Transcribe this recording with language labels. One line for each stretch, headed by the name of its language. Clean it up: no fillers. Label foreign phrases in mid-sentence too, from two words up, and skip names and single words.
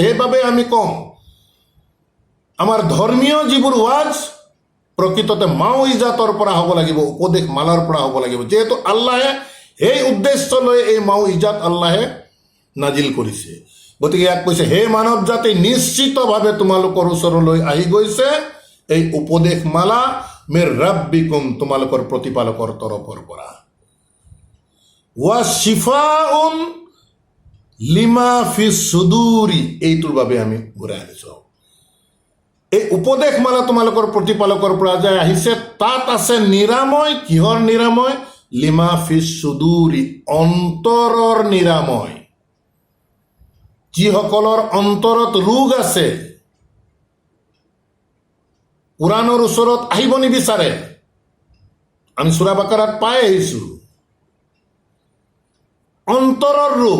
Assamese: সেইবাবে আমি কওঁ আমাৰ ধৰ্মীয় যিবোৰ ৱাজ প্ৰকৃততে মাউইজাতৰ পৰা হ'ব লাগিব, উপদেশ মালাৰ পৰা হ'ব লাগিব, যিহেতু আল্লাহে সেই উদ্দেশ্য লৈ এই মাউইজাত আল্লাহে নাজিল কৰিছে। গতিকে ইয়াক কৈছে হে মানৱ জাতি, নিশ্চিতভাৱে তোমালোকৰ ওচৰলৈ আহি গৈছে এই উপদেশ মালা
Arabic: من ربكم,
Assamese: তোমালোকৰ প্ৰতিপালকৰ তৰফৰ পৰা।
Arabic: وشفاء لما في الصدور,
Assamese: এইটোৰ বাবে আমি ঘূৰাই আনিছোঁ। এই উপদেশ মালা তোমালোকৰ প্ৰতিপালকৰ পৰা যে আহিছে, তাত আছে নিৰাময়। কিহৰ নিৰাময়?
Arabic: لما في الصدور,
Assamese: অন্তৰৰ নিৰাময়। যিসকলৰ অন্তৰত ৰোগ আছে, কোৰআনৰ ওচৰত আহিব নিবিচাৰে, আমি সূৰা বাকাৰাত পাই আহিছোঁ অন্তৰৰ ৰোগ।